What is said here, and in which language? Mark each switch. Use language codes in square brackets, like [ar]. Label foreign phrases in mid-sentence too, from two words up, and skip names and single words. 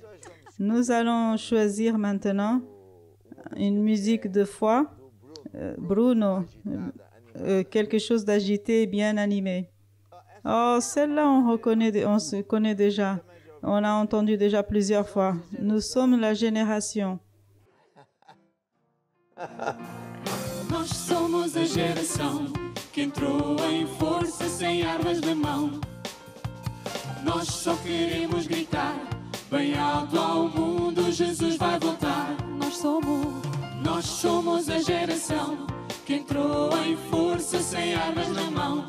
[fr] Nous allons choisir maintenant une musique de foi. Bruno, quelque chose d'agité et bien animé. Oh, celle-là, on se connaît déjà. On a entendu déjà plusieurs fois. Nous sommes la génération. [pt] Nós somos a geração que entrou em força sem armas na mão. Nós só queremos gritar bem alto ao mundo, Jesus vai voltar. Nós somos a geração que entrou em força sem armas na mão.